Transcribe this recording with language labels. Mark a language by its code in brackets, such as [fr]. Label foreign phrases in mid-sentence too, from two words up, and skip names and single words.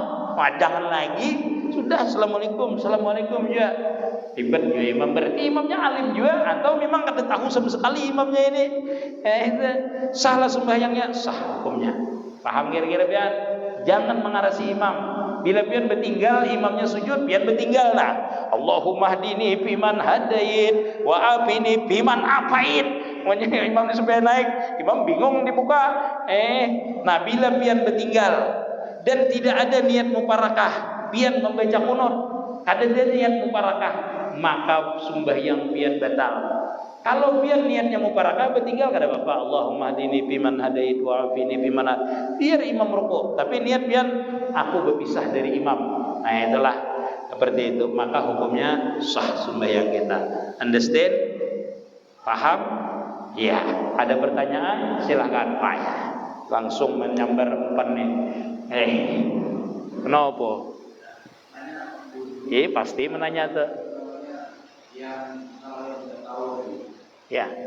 [bjn] Jangan lagi, sudah assalamualaikum, assalamualaikum juga. Ribet juga imam, berarti imamnya alim juga atau memang kada tahu sama sekali imamnya ini. Salah sembahyangnya, sah hukumnya. Paham kira-kira pian? Jangan mengarasi imam. Bila pian bertinggal, imamnya sujud, pian bertinggal nah. [ar] اللهم اهدني فيمن هديت وعافني فيمن عافيت. [bjn] Makanya imam supaya naik, imam bingung dibuka. Nah bila pian bertinggal dan tidak ada niat muparakah, pian membaca kunut, ada niat muparakah, maka sembahyang pian batal. Kalau pian niatnya muparakah bertinggal kada apa-apa. [ar] اللهم اهدني فيمن هديت وعافني فيمن [bjn] biar imam rukuk, tapi niat pian aku berpisah dari imam. Nah itulah seperti itu, maka hukumnya sah sembahyang kita. Understand? Paham? Ya, ada pertanyaan? Silakan Pak. Langsung menyambar umpan nih. Kenapa? Pasti menanya tuh. Ya.